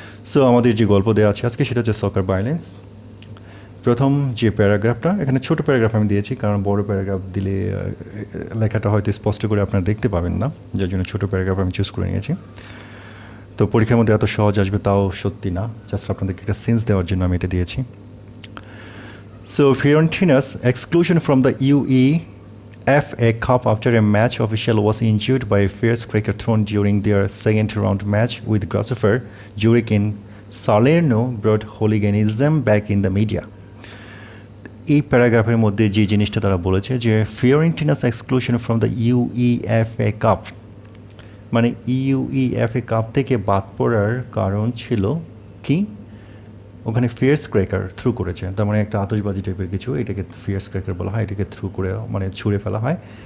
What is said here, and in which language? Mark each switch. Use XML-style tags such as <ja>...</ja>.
<bn>So আমাদের যে গল্প দেওয়া আছে আজকে সেটা হচ্ছে সকার ভায়োলেন্স। প্রথম যে প্যারাগ্রাফটা, এখানে ছোট প্যারাগ্রাফ আমি দিয়েছি কারণ বড় প্যারাগ্রাফ দিলে লেখাটা হয়তো স্পষ্ট করে আপনারা দেখতে পাবেন না, যার জন্য ছোট প্যারাগ্রাফ আমি চুজ করে নিয়েছি। তো পরীক্ষার মধ্যে এত সহজ আসবে তাও সত্যি না, জাস্ট আপনাদেরকে একটা সেন্স দেওয়ার জন্য আমি এটা দিয়েছি।</bn> <en>So Fiorentina's exclusion from the UEFA Cup after a match official was injured by a firecracker thrown during their second round match with Grasshopper Zurich in Salerno brought hooliganism back in the media.</en> <bn>এই প্যারাগ্রাফের মধ্যে যে জিনিসটা তারা বলেছে যে</bn> <en>Fiorentina's exclusion from the UEFA cup,</en> <bn>মানে UEFA cup থেকে বাদ পড়ার কারণ ছিল কি, ওখানে ফিয়ার্স ক্র্যাকার থ্রু করেছে, তার মানে একটা আতশবাজি টাইপের কিছু, এটাকে ফিয়ার্স ক্র্যাকার বলা হয়, এটাকে থ্রু করে মানে ছুঁড়ে ফেলা হয়।</bn>